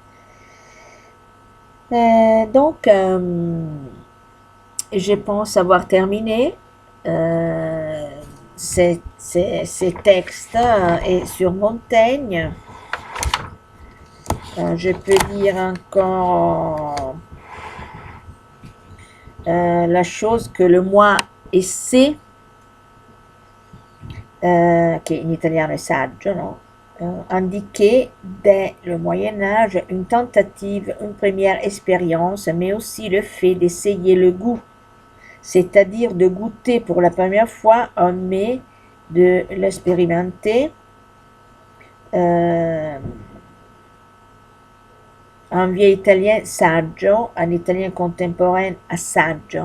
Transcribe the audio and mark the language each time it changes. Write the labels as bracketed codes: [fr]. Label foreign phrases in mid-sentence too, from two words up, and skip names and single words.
[fr] Donc, je pense avoir terminé ces textes et sur Montaigne. Je peux dire encore la chose que le moi esse, [it] che in italiano è saggio, no? [fr] Indiquait dès le Moyen-Âge une tentative, une première expérience, mais aussi le fait d'essayer le goût, c'est-à-dire de goûter pour la première fois un mets, de l'expérimenter, en vieil italien saggio, en italien contemporain assaggio.